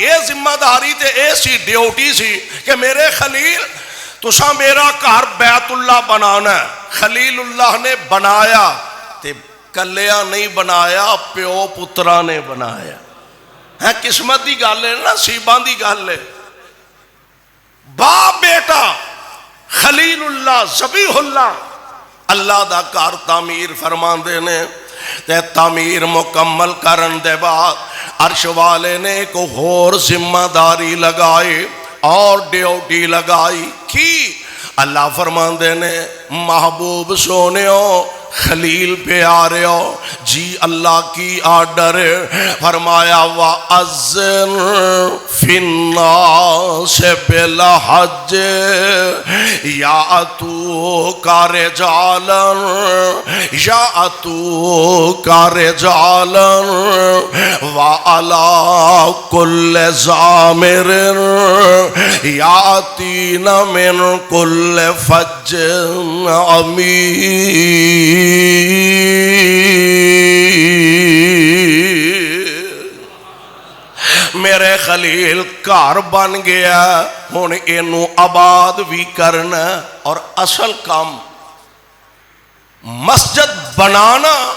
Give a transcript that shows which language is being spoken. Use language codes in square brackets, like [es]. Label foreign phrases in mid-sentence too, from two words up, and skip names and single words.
[pa] اے ذمہ داری تے ایسی ڈیوٹی سی کہ میرے خلیل تساں میرا گھر بیت اللہ بنانا ہے۔ خلیل اللہ نے بنایا تے کلیا نہیں بنایا، پیو پترا نے بنایا ہے۔ قسمت دی گل ہے، نصیباں دی گل ہے۔ باپ بیٹا خلیل اللہ ذبیح اللہ اللہ دا گھر تعمیر فرماندے نے، تے تعمیر مکمل کرن دے بعد عرش والے نے ایک اور ذمہ داری لگائی اور ڈیوٹی لگائی کی۔ اللہ فرماندے نے محبوب سونےو خلیل پیاریو جی اللہ کی آرڈر فرمایا [ar] وَأَذِّن فِي النَّاسِ بِالْحَجِّ يَأْتُوكَ رِجَالًا وَعَلَى كُلِّ ضَامِرٍ يَأْتِينَ مِنْ كُلِّ فَجٍّ عَمِيقٍ۔ [pa] میرے خلیل گھر بن گیا، ہن اینو آباد بھی کرنا، اور اصل کام مسجد بنانا